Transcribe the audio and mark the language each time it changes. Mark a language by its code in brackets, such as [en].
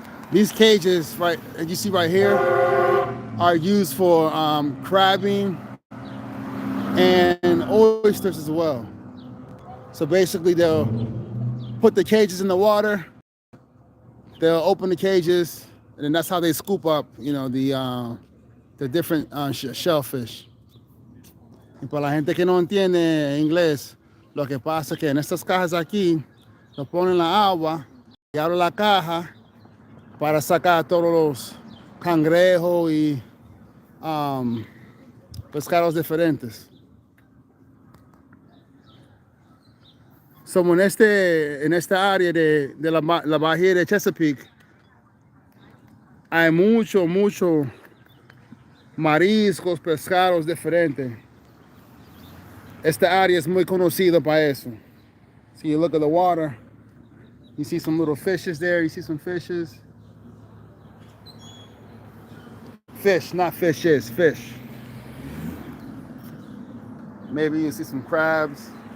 [en] These cages, right, as you see right here, are used for crabbing and oysters as well. So basically, they'll put the cages in the water, they'll open the cages, and then that's how they scoop up, the different shellfish. [es] Y para la gente que no entiende inglés, lo que pasa es que en estas cajas aquí, nos ponen la agua y abren la caja para sacar todos los cangrejos y pescados diferentes. Somos en esta área de la bahía de Chesapeake, hay mucho mariscos, pescados diferentes. Esta área es muy conocida para eso. [en] So you look at the water, you see some little fishes there, you see some fishes. Fish, not fishes, fish. Maybe you see some crabs.